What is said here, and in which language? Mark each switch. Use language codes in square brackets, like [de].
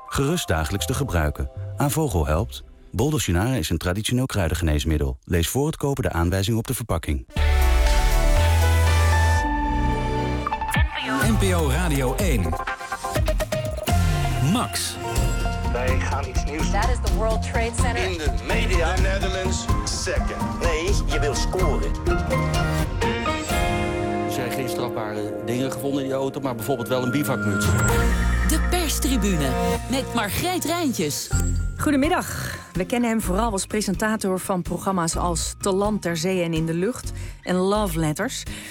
[nl] Gerust dagelijks te gebruiken. Avogel helpt. Boldosinara is een traditioneel kruidengeneesmiddel. Lees voor het kopen de aanwijzing op de verpakking. NPO Radio 1. Max. Wij gaan iets nieuws doen. [en] That is the World Trade Center. [nl] In de media. [en] The Netherlands second. [nl] Nee, je wil scoren. Er zijn geen strafbare dingen gevonden in die auto, maar bijvoorbeeld wel een bivakmuts. De perstribune met Margreet Rijntjes. Goedemiddag. We kennen hem vooral als presentator van programma's als Te Land, Ter Zee en In de Lucht en Love Letters.